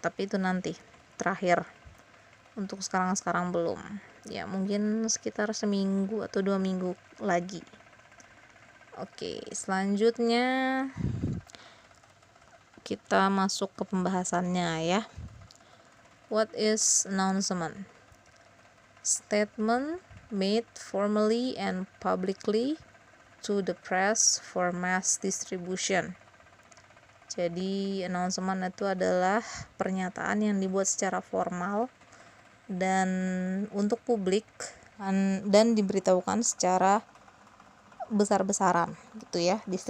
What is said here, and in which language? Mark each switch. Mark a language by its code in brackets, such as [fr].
[id] Tapi itu nanti terakhir, untuk sekarang belum ya, mungkin sekitar seminggu atau 2 minggu lagi. Oke, selanjutnya kita masuk ke pembahasannya ya. [en] What is announcement? Statement made formally and publicly to the press for mass distribution. [id] Jadi announcement itu adalah pernyataan yang dibuat secara formal dan untuk publik dan diberitahukan secara besar-besaran gitu ya.